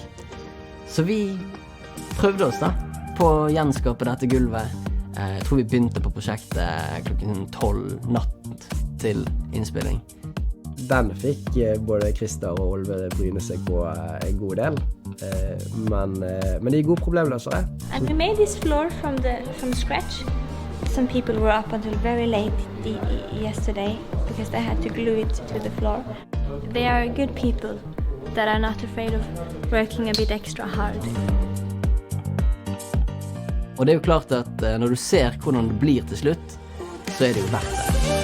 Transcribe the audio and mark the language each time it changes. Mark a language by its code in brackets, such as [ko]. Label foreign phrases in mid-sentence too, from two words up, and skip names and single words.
[no] Så vi prøvde oss da på å gjenskape dette gulvet. Jeg tror vi begynte på prosjektet klokken 12 natt til innspilling. Den fikk både Christer og Olve bryne seg på en god del, men de gode problemløsere. [en] And we made this floor from scratch. Some people were up until very late yesterday because they had to glue it to the floor. They are good people that are not afraid of working a bit extra hard. [no] Og det jo klart at når du ser hvordan det blir til slutt, så det jo verdt det.